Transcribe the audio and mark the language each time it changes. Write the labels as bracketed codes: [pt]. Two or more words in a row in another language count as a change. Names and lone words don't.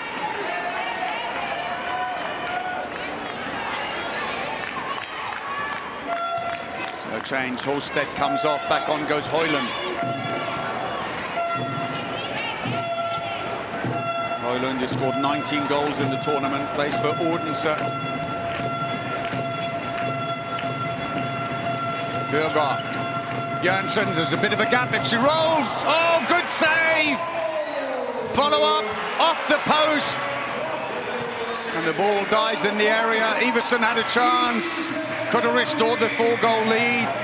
[en] So change, Holstedt comes off, back on goes Højlund. Højlund has scored 19 goals in the tournament, plays for Odense. Bjørgaard. Jørgensen, there's a bit of a gap if she rolls. Oh, good save! Follow up, off the post. And the ball dies in the area. Iversen had a chance. Could have restored the 4-goal lead.